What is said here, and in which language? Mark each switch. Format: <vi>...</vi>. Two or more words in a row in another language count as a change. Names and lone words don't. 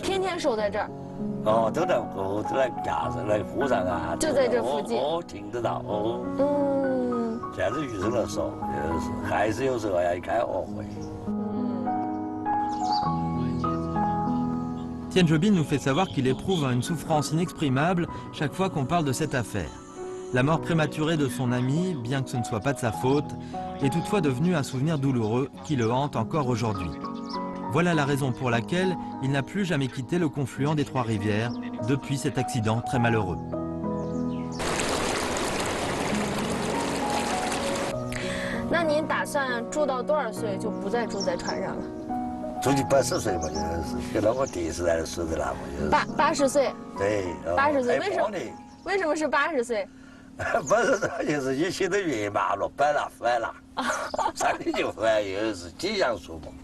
<zh>天天守在这儿。都在岸上，来湖上啊。就在这附近。听得到。现在遇上了少，还是有时候要开2回。</zh> <fr>Tian Jebin nous fait savoir qu'il éprouve une souffrance inexprimable chaque fois qu'on parle de cette affaire. La mort prématurée de son ami, bien que ce ne soit pas de sa faute, est toutefois devenue un souvenir douloureux qui le hante encore aujourd'hui. Voilà la raison pour laquelle il n'a plus jamais quitté le confluent des trois rivières depuis cet accident très malheureux.</fr> <zh>那您打算住到多少岁就不再住在船上了？住都就80岁嘛，就是跟那个电视台的说的那嘛，就是 80岁，对，80岁，为什么是80岁？80岁就是一切都圆满了，摆了翻了，上去就翻，又是吉祥数目。</zh>